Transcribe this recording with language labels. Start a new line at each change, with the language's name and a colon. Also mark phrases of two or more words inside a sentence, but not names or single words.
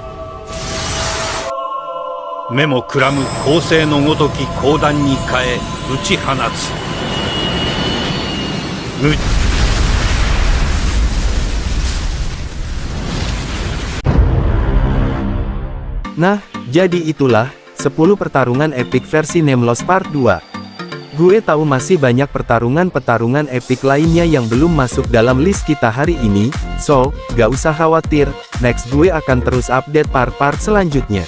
Japanese: 目もくらむ光星のごとき光弾に変え打ち放つ。
Indonesian: Nah, jadi itulah 10 pertarungan epik versi Nemelos Part 2. Gue tahu masih banyak pertarungan-pertarungan epik lainnya yang belum masuk dalam list kita hari ini, so, gak usah khawatir, next gue akan terus update part-part selanjutnya.